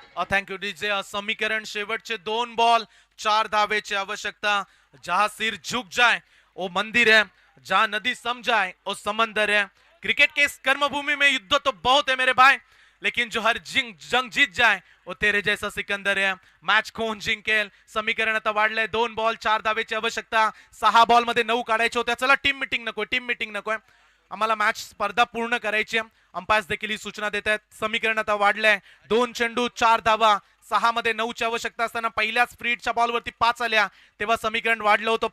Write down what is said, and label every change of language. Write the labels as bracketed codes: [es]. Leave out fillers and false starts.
[mr] Thank you DJ. समीकरण शेवटचे 2 ball 4 धावेची आवश्यकता. [hi] जहां सिर झुक जाए ओ मंदिर है, जहाँ नदी सम जाए ओ समंदर है। क्रिकेट के इस कर्मभूमि में युद्ध तो बहुत है मेरे भाई, लेकिन जो हर जंग जीत जाए वो तेरे जैसा सिकंदर आहे. [mr] मॅच कोण जिंकेल समीकरण आता वाढलंय. 2 बॉल 4 धावेची आवश्यकता. 6 बॉल मध्ये 9 काढायचे होते. चला टीम मीटिंग नकोय, आम्हाला मॅच स्पर्धा पूर्ण करायची आहे. अंपायर्स देखील ही सूचना देत आहेत. समीकरण आता वाढलंय. 2 चेंडू 4 धावा. 6 मध्ये 9 ची आवश्यकता असताना पहिल्याच फ्रीडच्या बॉलवरती 5 आल्या, तेव्हा समीकरण वाढलं होतं.